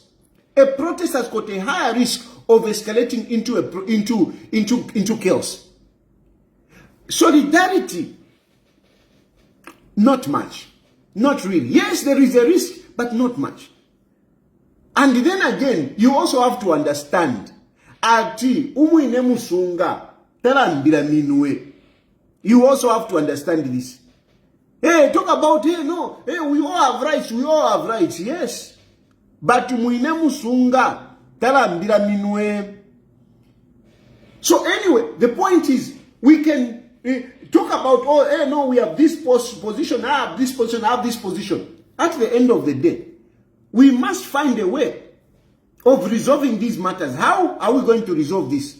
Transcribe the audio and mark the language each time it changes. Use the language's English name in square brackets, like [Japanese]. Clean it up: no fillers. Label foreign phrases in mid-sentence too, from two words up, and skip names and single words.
[English] A protest has got a higher risk of escalating into chaos. Solidarity, not much. Not really. Yes, there is a risk, but not much. And then again, you also have to understand, [Bemba] ati umuine musunga tarambira minwe. [English] You also have to understand this. Hey, talk about, hey, no, hey, we all have rights, we all have rights, yes. [Bemba] But muine musunga tarambira minwe. [English] So anyway, the point is, we can talk about, oh, hey, no, we have this position, I have this position, I have this position. At the end of the day, we must find a way of resolving these matters. How are we going to resolve this?